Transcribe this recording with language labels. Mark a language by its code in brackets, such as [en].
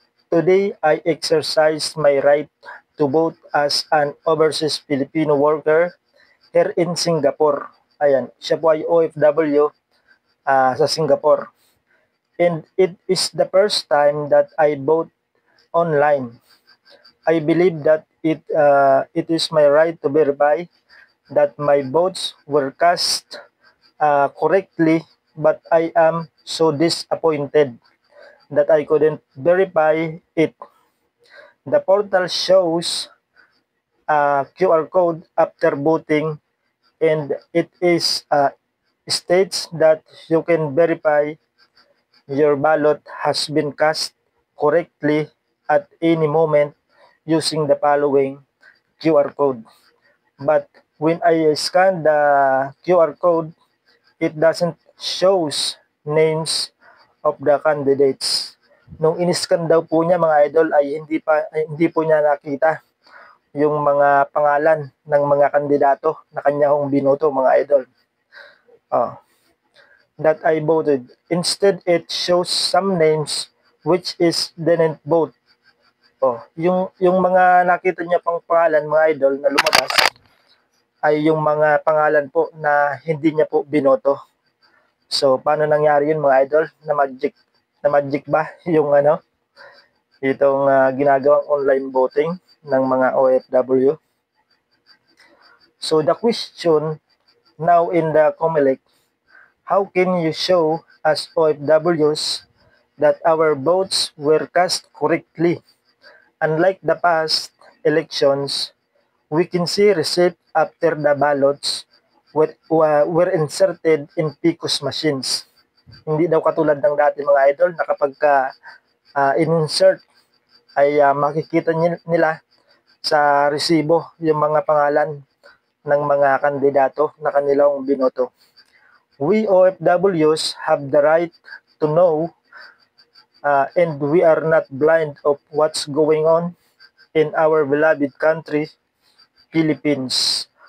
[en] Today, I exercise my right to vote as an overseas Filipino worker here in Singapore. [tl] Ayan, siya po ay OFW sa Singapore. [en] And it is the first time that I vote online. I believe that it is my right to verify that my votes were cast correctly, but I am so disappointed that I couldn't verify it. The portal shows a QR code after voting, and it is states that you can verify your ballot has been cast correctly at any moment using the following QR code. But when I scan the QR code, it doesn't shows names of the candidates. [tl] Nung in-scan daw po niya mga idol ay hindi po niya nakita yung mga pangalan ng mga kandidato na kanya hong binoto mga idol. [en] That I voted. Instead, it shows some names which is didn't vote. [tl] Yung mga nakita niya pang pangalan mga idol na lumabas ay yung mga pangalan po na hindi niya po binoto. So, paano nangyari yun mga idol? Na magic ba yung itong ginagawang online voting ng mga OFW? [en] So, the question now in the COMELEC, how can you show as OFWs that our votes were cast correctly? Unlike the past elections, we can see receipt after the ballots were inserted in PICOS machines. [tl] Hindi daw katulad ng dati mga idol na kapag in-insert ay makikita nila sa resibo yung mga pangalan ng mga kandidato na kanilang binoto. [en] We OFWs have the right to know and we are not blind of what's going on in our beloved country, Philippines.